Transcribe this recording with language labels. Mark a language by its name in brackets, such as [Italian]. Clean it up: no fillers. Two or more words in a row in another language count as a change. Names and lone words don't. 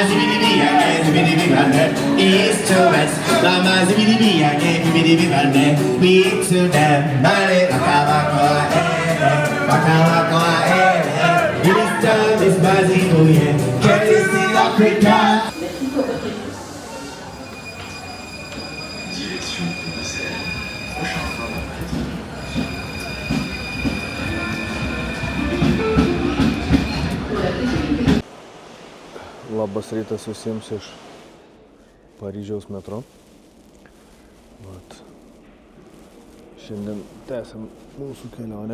[English] East to west, Mama Zibidi again, beat to them, Male Bakawaka, Bakawaka, this time is Bazibu, can you see Africa? [French] Direction Bruxelles. Prochain train dans midi. [Lithuanian] Labas rytas visiems iš Paryžiaus metro. Vat. Šiandien tęsiam mūsų kelionę.